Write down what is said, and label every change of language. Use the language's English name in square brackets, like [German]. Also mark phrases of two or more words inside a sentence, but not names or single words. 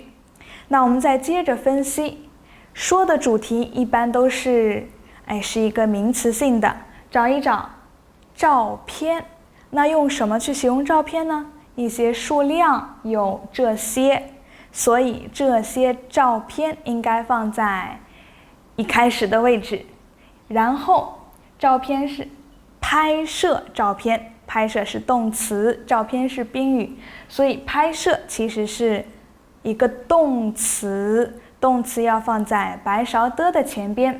[Chinese] 那我們再接着分析，說的主題一般都是一個名詞性的，找一找照片。那用什麼去形容照片呢？一些數量，有這些，所以這些照片應該放在一開始的位置。然後照片是拍攝照片，拍攝是動詞，照片是賓語，所以拍攝其實是一個動詞，動詞要放在白勺的前邊。